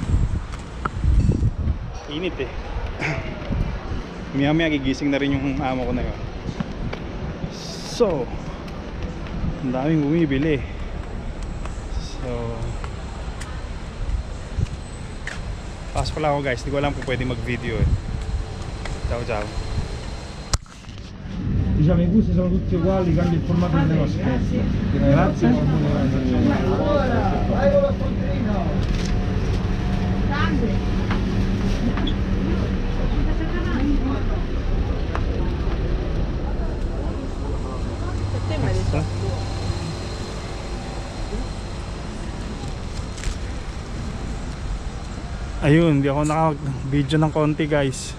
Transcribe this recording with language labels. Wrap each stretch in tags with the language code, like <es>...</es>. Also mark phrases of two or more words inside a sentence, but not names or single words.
<tl>Init eh. Maya gigising na rin yung amo ko na yun. So ang daming bumibili. So pasok lang ako guys. Hindi ko alam kung pwede mag video eh.</tl> <it>Ciao. Diciamo i gusti sono tutti uguali, cambia il formato del negozio. Grazie.</it> <tl>Ayun, hindi ako naka-video ng konti guys.</tl>